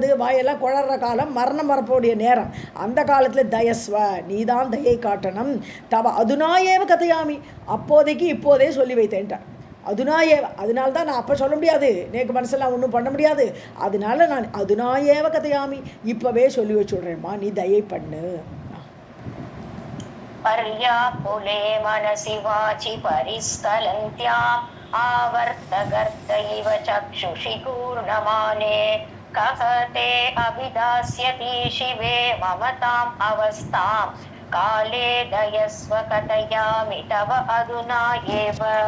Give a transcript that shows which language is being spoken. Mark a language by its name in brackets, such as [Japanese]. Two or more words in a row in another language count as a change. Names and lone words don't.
[Tamil] இது வாயெல்லாம் குழற காலம், மரணம் வரப்போடைய நேரம். அந்த காலத்தில் தயஸ்வ, நீதான் தயை காட்டணும். [Sanskrit] तव अधुनैव कथयामि, [Tamil] அப்போதைக்கு இப்போதே சொல்லி வைத்தேன்ட்டார். அதுனாயேவ, அதனால தான் நான் அப்போ சொல்ல முடியாது, நேக்கு மனசெல்லாம் ஒன்றும் பண்ண முடியாது. அதனால நான் [Sanskrit] अधुनैव कथयामि, [Tamil] இப்போவே சொல்லி வச்சுடுறேம்மா, நீ தயை பண்ணு. [Sanskrit] पर्याकुले मनसि वाचि परिस्खलन्त्याम् आवर्तगर्त इव चक्षुषि कूर्णमाने कः ते अभिधास्यति शिवे ममताम् अवस्थाम् काले दयस्व कथयामि तव अधुना एव